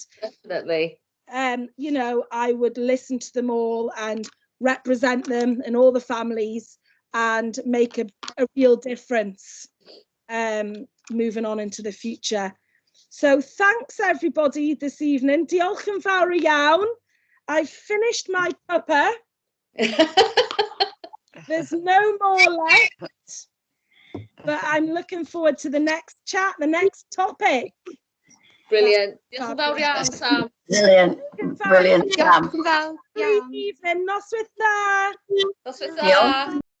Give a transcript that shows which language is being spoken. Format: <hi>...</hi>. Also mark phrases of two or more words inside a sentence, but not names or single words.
<en>definitely, you know, I would listen to them all and represent them and all the families and make a real difference moving on into the future. So thanks everybody this evening.</en> <cy>Diolch yn fawr iawn.</cy> <en>I've finished my cuppa. There's no more left, but I'm looking forward to the next chat, the next topic. Brilliant.</en> <cy>Diolch yn fawr iawn, Sam.</cy> <en>Brilliant, Sam. Good evening,</en> <cy>noswaith dda. Noswaith dda.</cy>